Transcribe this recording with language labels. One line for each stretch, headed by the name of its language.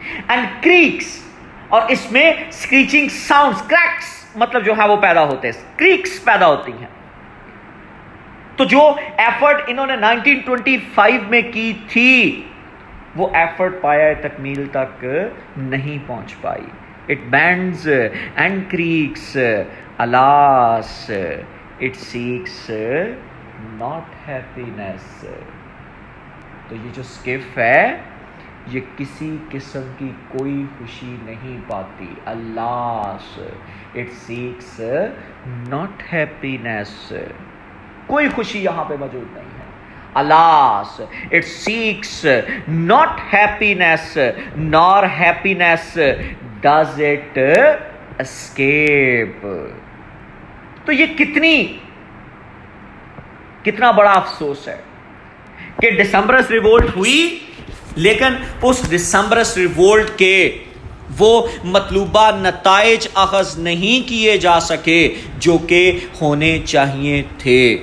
Hindi: And creeks, और इसमें screeching sounds, cracks मतलब जो है वो पैदा होते हैं, क्रीक्स पैदा होती हैं। तो जो एफर्ट इन्होंने 1925 में की थी, वो एफर्ट पाया तकमील तक नहीं पहुंच पाई।
English: It bends and creaks, alas, it seeks not happiness.
Hindi: तो ये जो स्किफ है ये किसी किस्म की कोई खुशी नहीं पाती।
English: alas, it seeks not happiness,
Hindi: कोई खुशी यहां पे मौजूद नहीं है।
English: Alas, it seeks not happiness, nor happiness does it escape.
Hindi: तो ये कितना बड़ा अफसोस है कि दिसंबरस रिवोल्ट हुई, लेकिन उस दिसंबरस रिवोल्ट के वो मतलूबा नताइज अखज़ नहीं किए जा सके जो कि होने चाहिए थे।